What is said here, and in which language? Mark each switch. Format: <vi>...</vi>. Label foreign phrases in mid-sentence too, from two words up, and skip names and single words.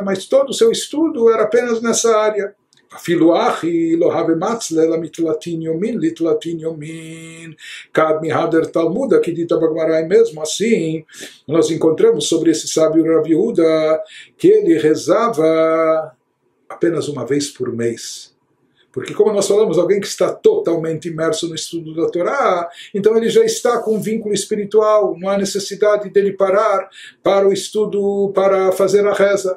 <pt>Mas todo o seu estudo era apenas nessa área.</pt> <arc>אפילו אחי לא הווה מצלה למתלתין יומין לתלתין יומין כד מהדר תלמוד,</arc> <pt>aqui dita Bagmarai mesmo assim, nós encontramos sobre esse sábio Rav Yehuda que ele rezava apenas uma vez por mês. Porque, como nós falamos, alguém que está totalmente imerso no estudo da Torá, então ele já está com um vínculo espiritual, não há necessidade dele parar para o estudo, para fazer a reza.</pt>